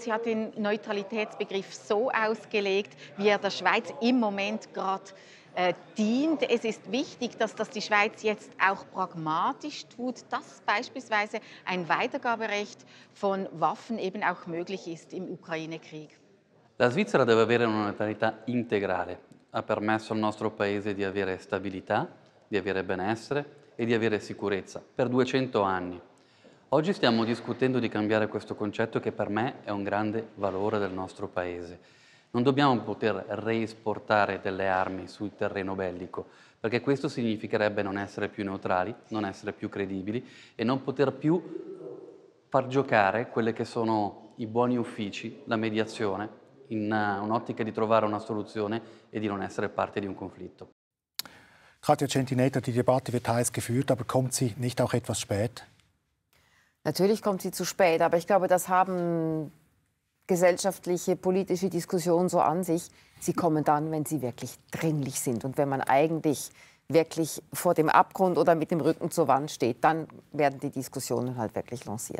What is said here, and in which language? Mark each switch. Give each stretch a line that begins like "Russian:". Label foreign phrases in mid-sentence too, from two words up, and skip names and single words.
German: Sie hat den Neutralitätsbegriff so ausgelegt, wie er der Schweiz im Moment gerade dient. Es ist wichtig, dass das die Schweiz jetzt auch pragmatisch tut, dass beispielsweise ein Weitergaberecht von Waffen eben auch möglich ist im Ukraine-Krieg.
Italian: La Svizzera deve avere una neutralità integrale. Ha permesso al nostro Paese di avere stabilità, di avere benessere e di avere sicurezza per 200 anni. Oggi stiamo discutendo di cambiare questo concetto che per me è un grande valore del nostro Paese. Non dobbiamo poter reesportare delle armi sul terreno bellico, perché questo significherebbe non essere più neutrali, non essere più credibili e non poter più far giocare quelle che sono i buoni uffici, la mediazione, in un'ottica di trovare una soluzione e di non essere parte di un conflitto.
German: Katja Centinetta, die Debatte wird heiß geführt, aber kommt sie nicht auch etwas spät? Natürlich kommt sie zu spät, aber ich glaube, das haben gesellschaftliche, politische Diskussionen so an sich. Sie kommen dann, wenn sie wirklich dringlich sind und wenn man eigentlich wirklich vor dem Abgrund oder mit dem Rücken zur Wand steht, dann werden die Diskussionen halt wirklich lanciert.